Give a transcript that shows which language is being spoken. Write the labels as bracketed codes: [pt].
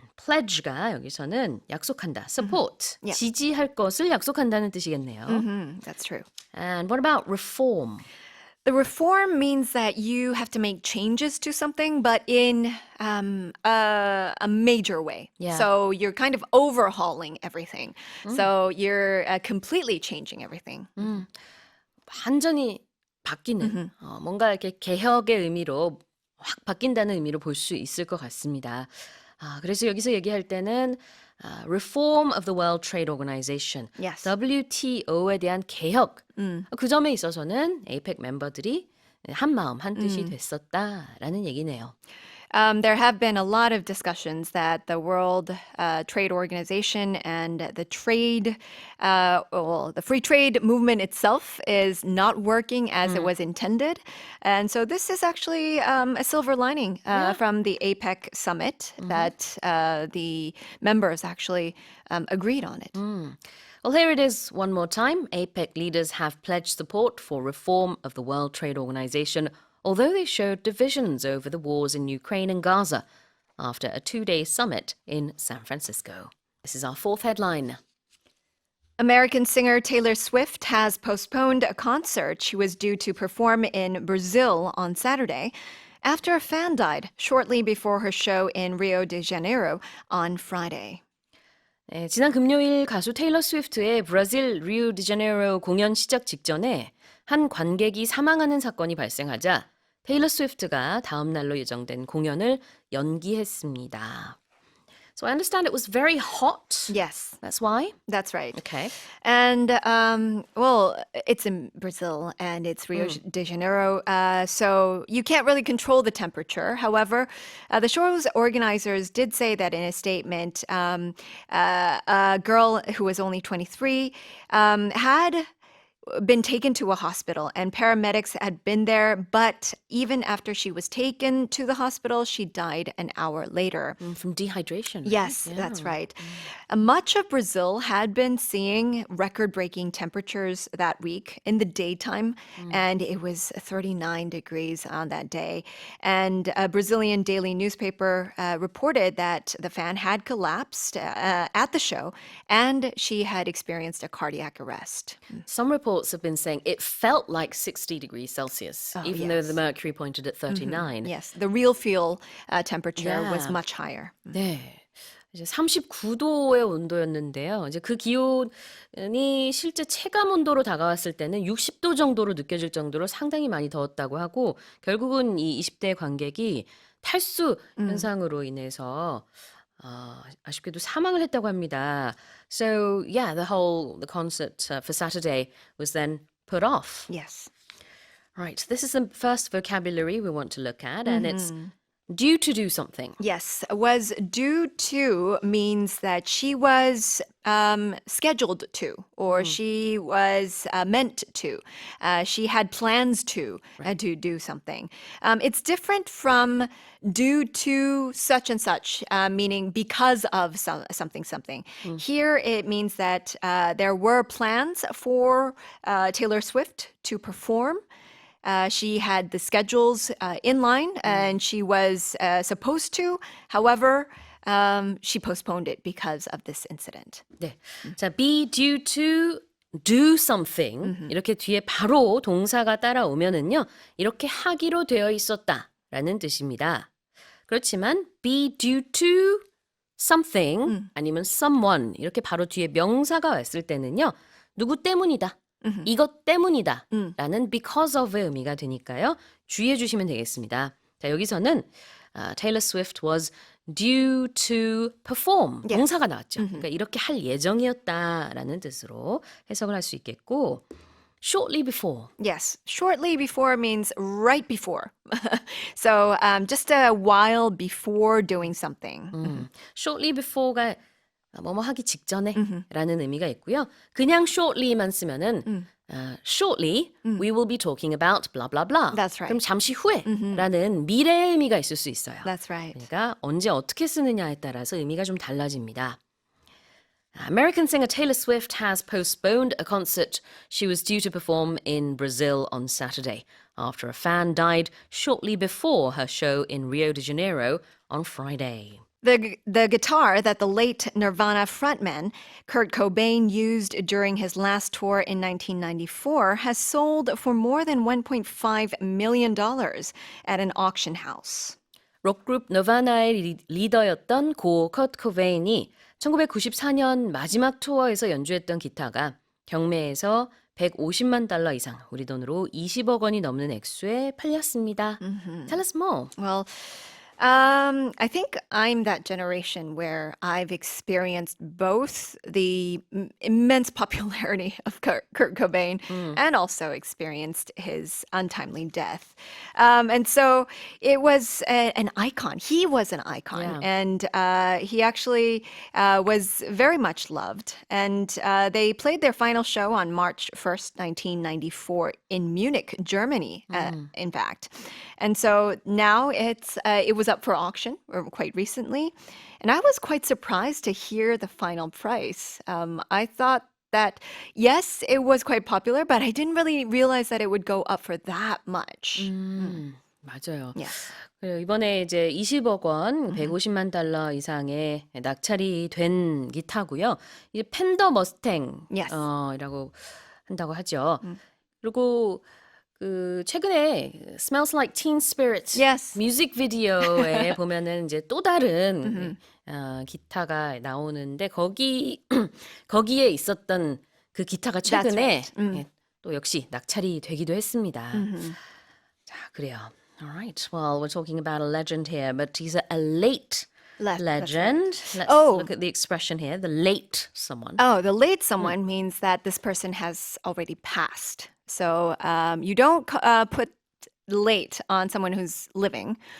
[ko] pledge가 여기서는 약속한다, support, [en] Yeah. [ko] 지지할 것을 약속한다는 뜻이겠네요. [en] That's true. And what about reform? The reform means that you have to make changes to something, but in a major way. Yeah. So you're kind of overhauling everything. So you're completely changing everything. [ko] 완전히 바뀌는 뭔가 이렇게 개혁의 의미로 확 바뀐다는 의미로 볼 수 있을 것 같습니다. 그래서 여기서 얘기할 때는 [en] Reform of the World Trade Organization, Yes. [ko] WTO에 대한 개혁, 그 점에 있어서는 APEC 멤버들이 한 마음 한 뜻이 됐었다라는 얘기네요. [en] There have been a lot of discussions that the World Trade Organization and the the free trade movement itself is not working as it was intended. And so this is actually a silver lining from the APEC summit that the members actually agreed on it. Well, here it is one more time. APEC leaders have pledged support for reform of the World Trade Organization, although they showed divisions over the wars in Ukraine and Gaza after a 2-day summit in San Francisco. This is our fourth headline. American singer Taylor Swift has postponed a concert she was due to perform in Brazil on Saturday after a fan died shortly before her show in Rio de Janeiro on Friday. [ko] 네, 지난 금요일 가수 테일러 스위프트의 브라질 리우디자네이루 공연 시작 직전에 한 관객이 사망하는 사건이 발생하자 테일러 스위프트가 다음 날로 예정된 공연을 연기했습니다. [en] So I understand it was very hot. Yes, That's why? that's right. Okay. And, well, it's in Brazil and it's Rio de Janeiro, so you can't really control the temperature. However, the show's organizers did say that in a statement, a girl who was only 23 had been taken to a hospital and paramedics had been there, but even after she was taken to the hospital, she died an hour later. From dehydration. Right? Yes, that's right. Much of Brazil had been seeing record-breaking temperatures that week in the daytime, and it was 39 degrees on that day. And a Brazilian daily newspaper reported that the fan had collapsed at the show, and she had experienced a cardiac arrest. Some reports have been saying it felt like 60 degrees Celsius, even though the mercury pointed at 39. Yes, the real feel temperature was Yeah. much higher. [ko] 네. 이제 39도의 온도였는데요. 이제 그 기온이 실제 체감 온도로 다가왔을 때는 60도 정도로 느껴질 정도로 상당히 많이 더웠다고 하고 결국은 이 20대 관객이 탈수 현상으로 인해서 아쉽게도 사망을 했다고 합니다. [en] So yeah, the concert for Saturday was then put off. Yes. Right, this is the first vocabulary we want to look at, and it's due to do something. Yes, was due to means that she was scheduled to, or she was meant to. She had plans to do something. It's different from due to such and such, meaning because of something. Here it means that there were plans for Taylor Swift to perform. She had the schedules in line and she was supposed to. However, she postponed it because of this incident. [ko] 네. 자, [en] be due to do something. [ko] 이렇게 뒤에 바로 동사가 따라오면은요. 이렇게 하기로 되어 있었다라는 뜻입니다. 그렇지만 [en] be due to something [ko] 아니면 someone 이렇게 바로 뒤에 명사가 왔을 때는요. 누구 때문이다. 이것 때문이다 라는 because of의 의미가 되니까요. 주의해 주시면 되겠습니다. 자, 여기서는 [en] Taylor Swift was due to perform. Yes. [ko] 동사가 나왔죠. 그러니까 이렇게 할 예정이었다라는 뜻으로 해석을 할 수 있겠고 shortly before. [en] Yes, shortly before means right before. So just a while before doing something. [ko] shortly before가 뭐뭐 하기 직전에 라는 의미가 있고요. 그냥 shortly만 쓰면은 [en] shortly we will be talking about blah blah blah. That's right. [ko] 그럼 잠시 후에 라는 미래의 의미가 있을 수 있어요. [en] That's right. [ko] 그러니까 언제 어떻게 쓰느냐에 따라서 의미가 좀 달라집니다. [en] American singer Taylor Swift has postponed a concert she was due to perform in Brazil on Saturday after a fan died shortly before her show in Rio de Janeiro on Friday. The guitar that the late Nirvana frontman Kurt Cobain used during his last tour in 1994 has sold for more than $1.5 million at an auction house. [ko] 록그룹 너바나의 리더였던 고 커트 코베인이 1994년 마지막 투어에서 연주했던 기타가 경매에서 150만 달러 이상, 우리 돈으로 20억 원이 넘는 액수에 팔렸습니다. [en] Tell us more. Well, I think I'm that generation where I've experienced both the immense popularity of Kurt Cobain and also experienced his untimely death. And so it was an icon. He was an icon. Yeah. And he actually was very much loved. And they played their final show on March 1st, 1994 in Munich, Germany, in fact. And so now it was up for auction quite recently. And I was quite surprised to hear the final price. I thought that, yes, it was quite popular, but I didn't really realize that it would go up for that much. [ko] 맞아요. [en] Yes. [ko] 그리고 이번에 이제 20억 원, 150만 달러 이상의 낙찰이 된 기타고요. 이제 펜더 머스탱 [en] Yes. [ko] 이라고 한다고 하죠. 그리고 그 최근에 Smells Like Teen Spirit [en] Yes. [ko] 뮤직비디오에 보면은 이제 또 다른 기타가 나오는데 거기에 있었던 그 기타가 최근에 예, 또 역시 낙찰이 되기도 했습니다. 자, 그래요. [en] All right. Well, we're talking about a legend here, but he's a late legend. Let's look at the expression here, the late someone. Oh, the late someone means that this person has already passed. So you don't put late on someone who's living.